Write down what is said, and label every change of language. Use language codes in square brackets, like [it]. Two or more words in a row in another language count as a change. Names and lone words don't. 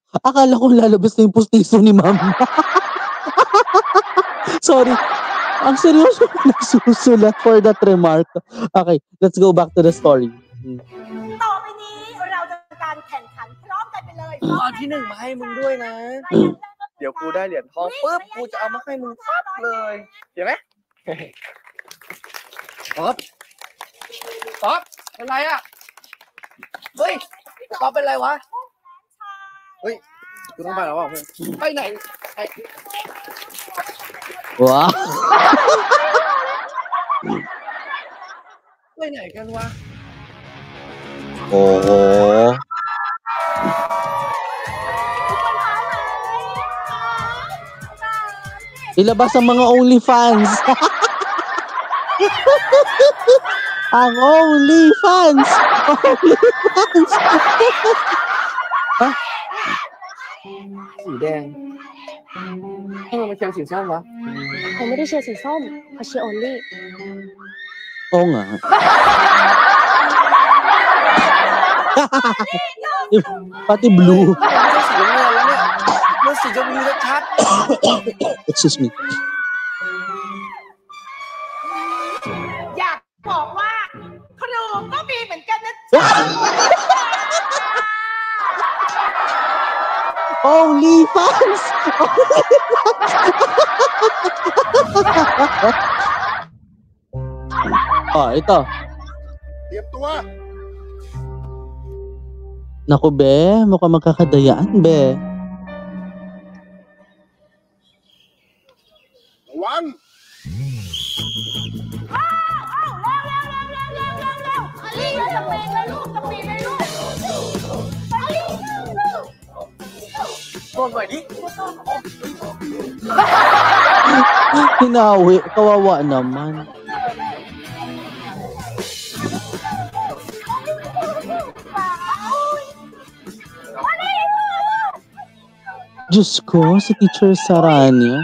[tl] Akala ko lalabas na yung pustiso ni Ma'am. Sorry. Ang seryoso ko nagsusulat [en] for that remark. Okay, let's go back to the story. [th] ต่อไปนี้เราจะการแข่งขันพร้อมกันไปเลย เอาที่ 1มาให้มึงด้วยนะ เดี๋ยวกูได้เหรียญทองปุ๊บกูจะเอามาให้มึงปั๊บเลยเห็นไหมป๊อปเป็นไรอ่ะเฮ้ยป๊อปเป็นไรวะเฮ้ยกูต้องไปแล้วว่ะเพื่อนไปไหน ว้าว ไปไหนกันวะ [tl] โอ้โห ilabas ang mga OnlyFans. Ang OnlyFans. Ha? [th] สีแดงทำไมมันเชียร์สีส้มวะ เขาไม่ได้เชียร์สีส้มเขาเชียร์ Only [tl] Oo nga. Pati blue. [th] มันสีชมพูชัด [en] Excuse me. [th] อยากบอกว่าครูก็มีเหมือนกันนะจ๊ะ OnlyFans. [tl] Ito. [th] เตรียมตัว [tl] Naku be, mukhang magkakadayaan be. [th] ระวัง ตัวหน่อยดิ [tl] Hinawi, kawawa naman. Diyos ko, si Teacher Saranya.